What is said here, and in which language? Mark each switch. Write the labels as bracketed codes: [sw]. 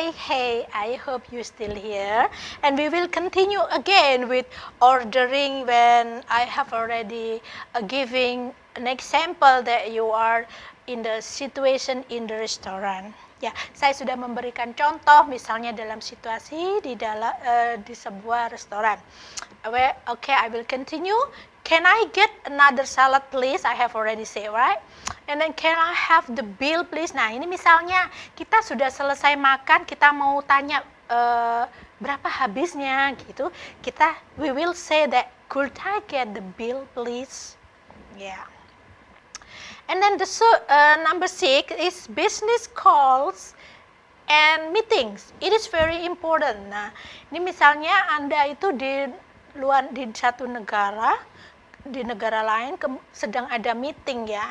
[en] Hey, I hope you're still here, and we will continue again with ordering when I have already giving an example that you are in the situation in the restaurant. [id] Ya, saya sudah memberikan contoh misalnya dalam situasi di sebuah restoran. [en] Okay, I will continue. Can I get another salad please? I have already said, right? And then can I have the bill please? [id] Nah, ini misalnya kita sudah selesai makan, kita mau tanya berapa habisnya gitu. [en] We will say that, could I get the bill please? Yeah. And then the number 6 is business calls and meetings. It is very important. [id] Nah, ini misalnya Anda itu di satu negara, di negara lain sedang ada meeting ya.